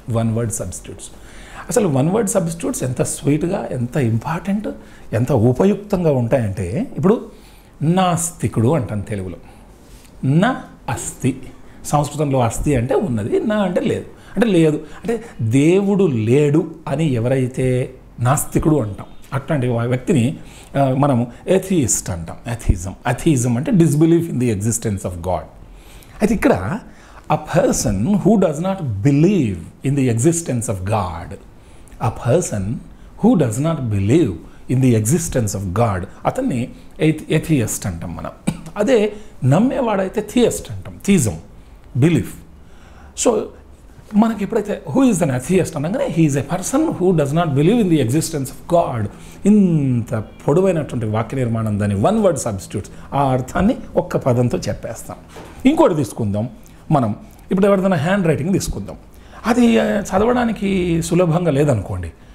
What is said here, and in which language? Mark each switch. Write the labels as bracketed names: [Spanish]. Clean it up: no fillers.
[Telugu] One word substitutes, అసలు one word substitutes ఎంత స్వీట్గా, ఎంత ఇంపార్టెంట్, ఎంత ఉపయుక్తంగా ఉంటాయంటే, ఇప్పుడు నాస్తికుడు అంటాను తెలుగులో, నా అస్తి. సంస్కృతంలో అస్తి అంటే ఉన్నది, నా అంటే లేదు, అంటే లేదు అంటే దేవుడు లేడు అని ఎవరైతే నాస్తికుడు అంటాం, అట్లాంటి వ్యక్తిని మనము ఎథియిస్ట్ అంటాం. [English] Atheism అంటే disbelief in the existence of God. [Telugu] అయితే ఇక్కడ [English] a person who does not believe in the existence of God, a person who does not believe in the existence of God, [Telugu] అతన్ని ఎథియస్ట్ అంటాం మనం. అదే నమ్మేవాడైతే థియస్ట్ అంటాం, థిజం, బిలీఫ్. సో మనకి ఎప్పుడైతే [English] Who is an atheist అనగానే he is a person who does not believe in the existence of God. [Telugu] ఇంత పొడవైనటువంటి వాక్య నిర్మాణం, దాని వన్ వర్డ్ సబ్స్టిట్యూట్స్, ఆ అర్థాన్ని ఒక్క పదంతో చెప్పేస్తాం. ఇంకోటి తీసుకుందాం మనం, ఇప్పుడు ఎవరిదైనా హ్యాండ్ రైటింగ్ తీసుకుందాం, అది చదవడానికి సులభంగా లేదనుకోండి.